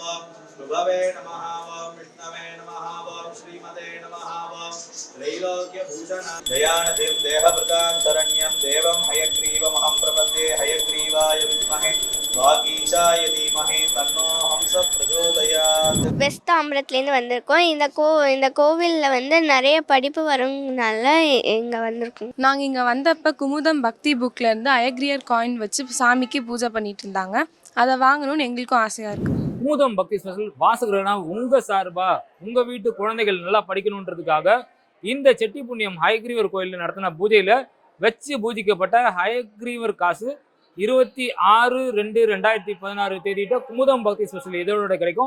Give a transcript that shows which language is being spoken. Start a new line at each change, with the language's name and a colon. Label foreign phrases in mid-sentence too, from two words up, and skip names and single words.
Sanskrit: ओम शुभवे नमः। ओम विष्णवे नमः। ओम श्रीमते नमः। ओम त्रैलोक्यभूषण दयानधिं देहभृतां शरण्यं देवं हयग्रीवमहं प्रपद्ये। हयग्रीवाय विद्महे वागीशाय धीमहि तन्नो हंसः प्रचोदयात्।
Tamil: வெஸ்ட் தாம்பரத்துலேருந்து வந்திருக்கோம். இந்த கோவிலில் வந்து நிறைய படிப்பு வருங்கனால இங்கே வந்திருக்கோம். நாங்கள் இங்கே வந்தப்போ குமுதம் பக்தி புக்லேருந்து ஹயக்ரீவர் காயின் வச்சு சாமிக்கு பூஜை பண்ணிட்டு இருந்தாங்க. அதை வாங்கணும்னு எங்களுக்கும் ஆசையாக இருக்குது. குமுதம் பக்தி ஸ்பெஷல் வாசகர்களா உங்க சார்பா உங்க வீட்டு குழந்தைகள் நல்லா படிக்கணுன்றதுக்காக இந்த செட்டி புண்ணியம் ஹயக்ரீவர் கோயிலில் நடத்தின பூஜையில வச்சு பூஜிக்கப்பட்ட ஹயக்ரீவர் காசு 26/2/2016 தேதியிட்ட குமுதம் பக்தி ஸ்பெஷல் இதழோட கிடைக்கும்.